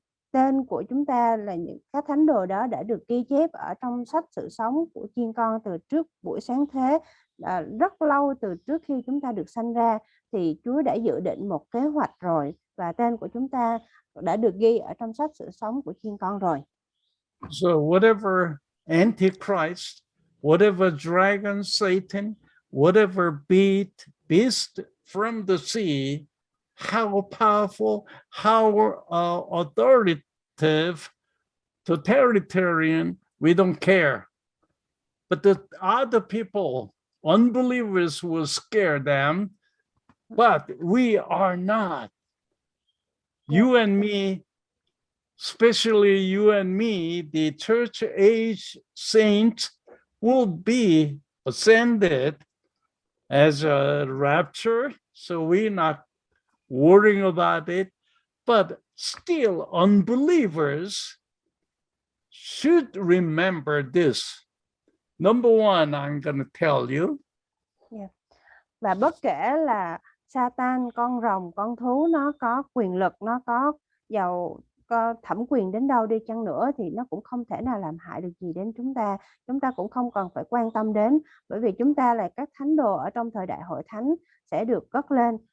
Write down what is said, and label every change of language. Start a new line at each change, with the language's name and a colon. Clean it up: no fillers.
Vietnamese: tên của chúng ta là các thánh đồ đó đã được ghi chép ở trong sách sự sống của chiên con từ trước buổi sáng thế, rất lâu từ trước khi chúng ta được sanh ra thì Chúa đã dự định một kế hoạch rồi, và tên của chúng ta đã được ghi ở trong sách sự sống của chiên con rồi.
English: So whatever Antichrist, whatever dragon, Satan, whatever beast from the sea, how powerful, how authoritative, totalitarian, we don't care. But the other people, unbelievers, will scare them, but we are not. You and me, especially you and me, the church age saints, will be ascended as a rapture, so we're not worrying about it. But still, unbelievers should remember this. Number one, I'm going to tell you. Yeah.
Vietnamese: Và bất kể là Satan, con rồng, con thú, nó có quyền lực, nó có thẩm quyền đến đâu đi chăng nữa thì nó cũng không thể nào làm hại được gì đến chúng ta. Chúng ta cũng không cần phải quan tâm đến, bởi vì chúng ta là các thánh đồ ở trong thời đại hội thánh sẽ được cất lên.